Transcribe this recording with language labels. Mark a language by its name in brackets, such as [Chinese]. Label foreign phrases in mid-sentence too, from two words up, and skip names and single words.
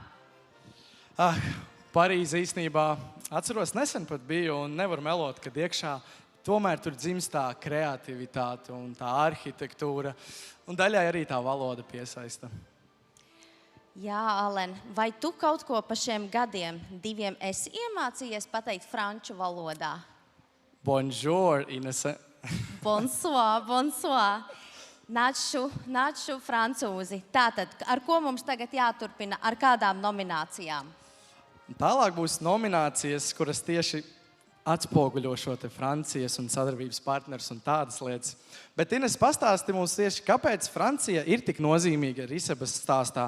[Latvian] Parīze īstenībā, atceros, nesen pat biju un nevaru melot, kad iekšā tomēr tur dzimst tā kreativitāte un tā arhitektūra. Un daļai arī tā valoda piesaista. Jā, Alen, vai tu kaut ko pa šiem gadiem 2 esi iemācījies pateikt franču valodā? [French] Bonjour, Inese. Bonsoir, bonsoir. [Latvian] Nācu francūzi. Tātad, ar ko mums tagad jāturpina? Ar kādām nominācijām? Tālāk būs nominācijas, kuras tieši atspoguļo šo te Francijas un sadarbības partners un tādas lietas. Bet, Ines, pastāsti mums tieši, kāpēc Francija ir tik nozīmīga Risebas stāstā.